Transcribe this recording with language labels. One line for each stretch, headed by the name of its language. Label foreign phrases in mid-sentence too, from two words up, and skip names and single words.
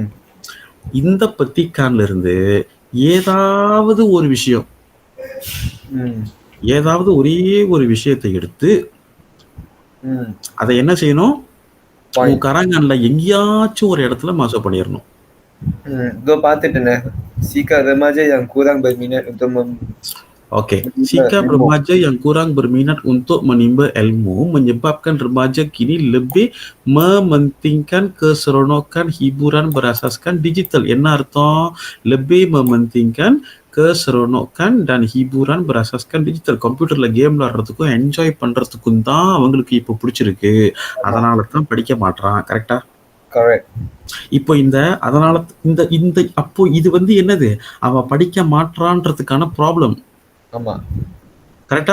Tamil: இந்த பத்திக்கான்ல இருந்து ஏதாவது ஒரு விஷயம், ம். ஏதாவது ஒரே ஒரு விஷயத்தை எடுத்து ம். அதை என்ன செய்யணும், உன் பாயிண்ட். கராங்கான்ல எங்கேயாச்சும் ஒரு இடத்துல மாசம் பண்ணிடணும். Gue பார்த்துட்டேனே.
Malay: Jika remaja yang kurang berminat untuk Oke, menimba jika ilmu. remaja yang kurang berminat untuk menimba ilmu menyebabkan remaja kini lebih mementingkan keseronokan hiburan berasaskan digital.
Tamil: என்ன அர்த்தம்?
Malay: lebih mementingkan keseronokan dan hiburan berasaskan digital.
Tamil: கம்ப்யூட்டர்ல கேம் விளையாடுறதுக்கும் என்ஜாய் பண்றதுக்கும் தான் அவங்களுக்கு இப்போ பிடிச்சிருக்கு, அதனால தான் படிக்க மாட்றான். கரெக்டா?
English: Correct.
Tamil: இப்போ அதனால இந்த இந்த அப்போ இது என்னது, அவ படிக்க மாட்றான்றதுக்கான ப்ராப்ளம். ஆமா. கரெக்டா?